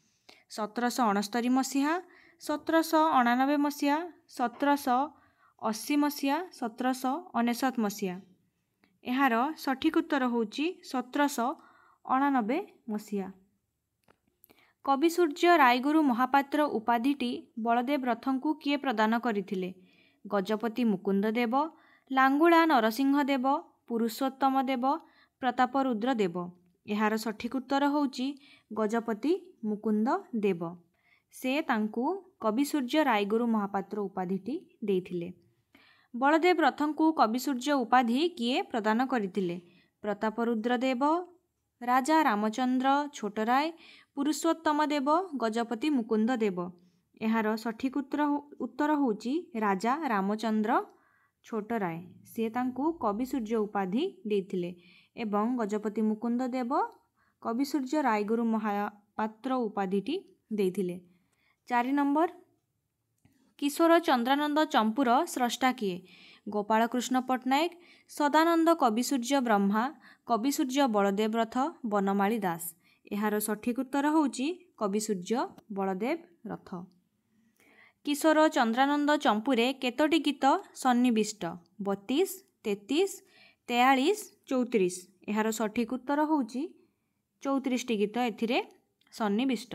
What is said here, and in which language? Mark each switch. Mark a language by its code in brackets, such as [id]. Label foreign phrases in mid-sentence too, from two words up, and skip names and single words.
[or] 1769 मसीहा, 1799 मसीहा, 1780 मसीहा, 1799 मसीहा। ଏହାର ସଠିକ ଉତ୍ତର ହେଉଛି 1799 ମସିହା। କବି ସୂର୍ଯ୍ୟ ରାୟଗୁରୁ ମହାପାତ୍ର ଉପାଧିଟି ବଳଦେବ ରଥଙ୍କୁ କିଏ ପ୍ରଦାନ କରିଥିଲେ? गजपति मुकुंद देव, लांगुला नरसिंह देव, पुरुषोत्तम देव, प्रतापरुद्र देव। ଏହାର ସଠିକ ଉତ୍ତର ହେଉଛି ଗଜପତି ମୁକୁନ୍ଦ ଦେବ। ସେ ତାଙ୍କୁ କବି ସୂର୍ଯ୍ୟ ରାୟଗୁରୁ ମହାପାତ୍ର ଉପାଧିଟି ଦେଇଥିଲେ। ବଳଦେବ ରଥଙ୍କୁ କବି ସୂର୍ଯ୍ୟ ଉପାଧି କିଏ ପ୍ରଦାନ କରିଥିଲେ? प्रतापरुद्र देव, राजा रामचंद्र छोटराय, पुरुषोत्तम देव, गजपति मुकुंद देव। ଏହାର ସଠିକ ଉତ୍ତର ହେଉଛି ରାଜା ରାମଚନ୍ଦ୍ର ଛୋଟରାୟ। ସେ ତାଙ୍କୁ କବି ସୂର୍ଯ୍ୟ ଉପାଧି ଦେଇଥିଲେ ଏବଂ ଗଜପତି ମୁକୁନ୍ଦ ଦେବ କବି ସୂର୍ଯ୍ୟ ରାୟଗୁରୁ ମହାପାତ୍ର ଉପାଧିଟି ଦେଇଥିଲେ। 4 ନମ୍ବର କିଶୋର ଚନ୍ଦ୍ରାନନ୍ଦ ଚମ୍ପୂର ସ୍ରଷ୍ଟା କିଏ? गोपाल कृष्ण पट्टनायक, सदानंद कवि सूर्य ब्रह्मा, कवि सूर्य बलदेव रथ, बनमाली दास। ଏହାର ସଠିକ ଉତ୍ତର ହେଉଛି କବି ସୂର୍ଯ୍ୟ ବଳଦେବ ରଥ। କିଶୋର ଚନ୍ଦ୍ରାନନ୍ଦ ଚମ୍ପୂରେ କେତୋଟି ଗୀତ ସନ୍ନିବିଷ୍ଟ? 32, 33, 43, 34। ଏହାର ସଠିକ ଉତ୍ତର ହେଉଛି 34ଟି ଗୀତ ଏଥିରେ ସନ୍ନିବିଷ୍ଟ।